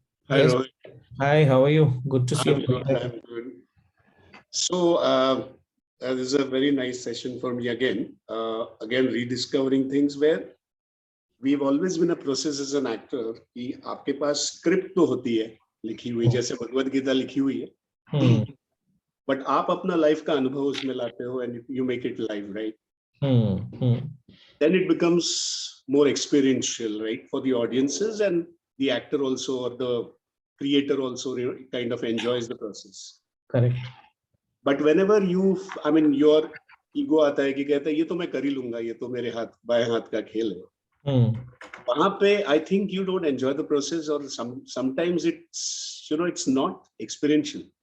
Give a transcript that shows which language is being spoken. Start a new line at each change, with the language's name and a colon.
English: Hi, Yes. Rohit. Hi, how are you? Good to see you. I'm good. So, this is a very nice session for me again. Again, rediscovering things where we've always been a process as an actor
Hindi: कि आपके पास script तो होती है लिखी हुई, जैसे भगवद गीता लिखी हुई है, but आप अपना life का अनुभव उसमें लाते हो
English: and you make it live, right? Then it becomes more experiential, right, for the audiences, and the actor also or the creator also kind of enjoys the process. Correct. But whenever your ego
Hindi: आता है कि कहता है ये तो मैं कर ही लूंगा, ये तो मेरे बाएं हाथ का खेल है, वहां पे
English: I think you don't enjoy the process, or sometimes it's it's not experiential.